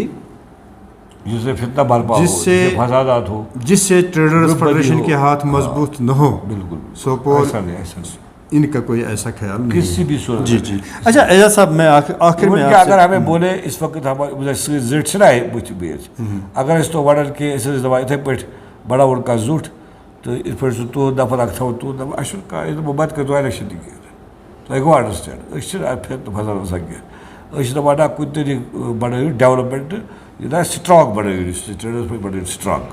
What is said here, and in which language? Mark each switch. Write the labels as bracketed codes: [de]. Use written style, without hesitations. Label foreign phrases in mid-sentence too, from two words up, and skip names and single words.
[ur] جس سے فتنہ برپا ہو, جس سے فسادات ہو, جس سے ٹریڈرز فیڈریشن کے ہاتھ مضبوط نہ ہو. بالکل سوپور ایسا نہیں, ان کا کوئی ایسا خیال نہیں کسی بھی صورت. جی جی. اچھا اعجاز صاحب, میں آخر میں اگر ہمیں بولے اس وقت ہمارے [ks] زٹ چھنا بت بیچ, اگر اس تو ونان کہ دپان اتھے پٲٹھۍ بڑاوُن کانٛہہ زُٹھ تہٕ یِتھ پٲٹھۍ سُہ تُہُنٛد نفر اکھ تھاوُن تُہُنٛد نفر, اَسہِ چھُنہٕ کانٛہہ, أسۍ دَپو بَتہٕ کٔرۍتو الیکشن تہِ کینٛہہ, تۄہہِ گوٚو انڈرسٹینڈ. أسۍ چھِنہٕ اَتھ پھِرٕ فصل آسان کینٛہہ, أسۍ چھِ دَپان نہ کُنہِ طریٖقہٕ بَنٲیِو ڈیولپمنٹ, یہِ نا سٹرانٛگ بَنٲیِو, یُس یہِ ٹریڈٲرٕس پٲٹھۍ بَنٲیِو سٹرانٛگ.